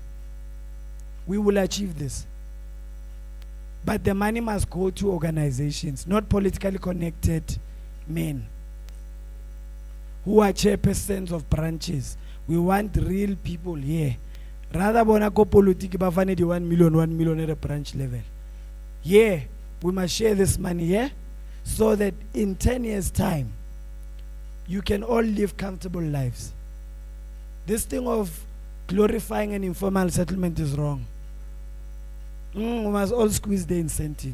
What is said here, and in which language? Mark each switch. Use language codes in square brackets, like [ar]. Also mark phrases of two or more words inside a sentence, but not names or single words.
[en] We will achieve this. But the money must go to organizations, not politically connected men who are chairpersons of branches. We want real people here. [st] Rather bona ko politiki ba fane di 1 million [en] at a branch level. Yeah, we must share this money here so that in 10 years' time, you can all live comfortable lives. This thing of glorifying an informal settlement is wrong. We must all squeeze the incentive.